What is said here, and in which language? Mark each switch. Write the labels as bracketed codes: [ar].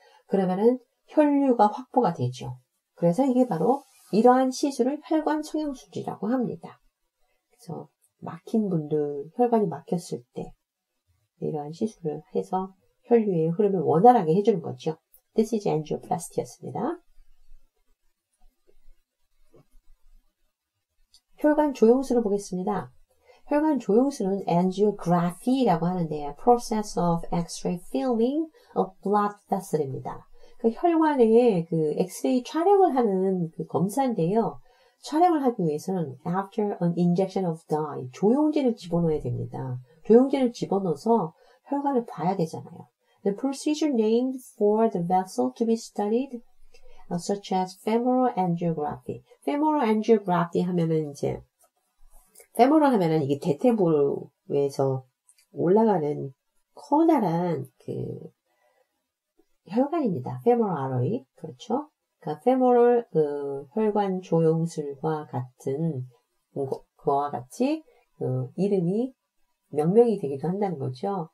[ko] 그러면은 혈류가 확보가 되죠. 그래서 이게 바로 이러한 시술을 혈관 성형술이라고 합니다. 그래서 막힌 분들, 혈관이 막혔을 때 이러한 시술을 해서 혈류의 흐름을 원활하게 해주는 거죠. [en] This is angioplasty였습니다. [ko] 혈관 조영술을 보겠습니다. 혈관 조영술은 angiography라고 하는데요. [en] Process of X-ray filming of blood vessel입니다. [ko] 그 혈관에 그 엑스레이 촬영을 하는 그 검사인데요. 촬영을 하기 위해서는 [en] after an injection of dye, [ko] 조영제를 집어넣어야 됩니다. 조영제를 집어넣어서 혈관을 봐야 되잖아요. [en] The procedure named for the vessel to be studied, such as femoral angiography. [ko] femoral angiography 하면은 이제 femoral 하면은 이게 대퇴부에서 올라가는 커다란 그 혈관입니다. [en] femoral artery. [ko] 그렇죠? 그러니까 femoral 혈관 조영술과 같은 그와 같이 이름이 명명이 되기도 한다는 거죠.